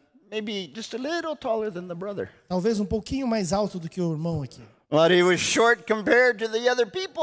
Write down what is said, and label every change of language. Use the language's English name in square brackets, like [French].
[English] maybe just a little taller than the brother. [Portuguese] talvez um pouquinho mais alto do que o irmão aqui. [English] But he was short compared to the other people.